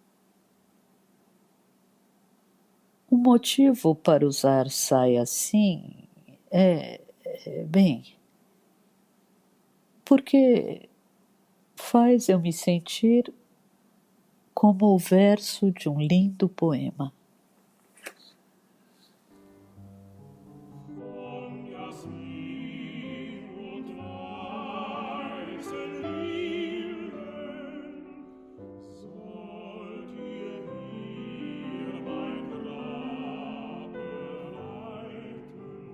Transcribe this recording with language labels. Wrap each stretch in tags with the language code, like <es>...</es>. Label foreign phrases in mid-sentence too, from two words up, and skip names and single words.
<pt>O motivo para usar saia assim bem, porque faz eu me sentir como o verso de um lindo poema.</pt> <de>Von Jasmin und weißen Lilien sollt ihr hier mein Grab bereiten.</de>